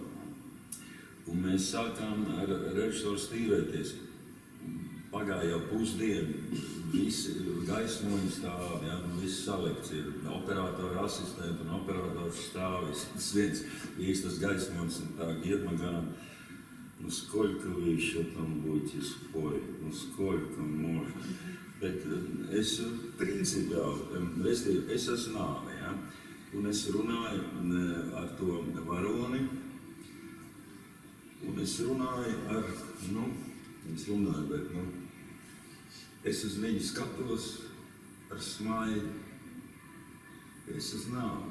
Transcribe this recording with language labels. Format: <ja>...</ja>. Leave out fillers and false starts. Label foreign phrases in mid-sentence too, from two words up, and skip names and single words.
<lv>Un mēs sākām ar režisoru stīvēties. Pagāja jau pusdienu, visi gaismoņi stāv, viss salikts ir operatora asistenti un operators stāvis. Tas viens īstas gaismoņas un tā</lv> <ru>Герман, сколько вы еще там будете спорить, сколько можно.</ru> <lv>Bet es principiāli, es esmu nāve, un es runāju ar to varoni, un es runāju ar, es uz viņu skatos ar smaidu, es esmu nāve.</lv>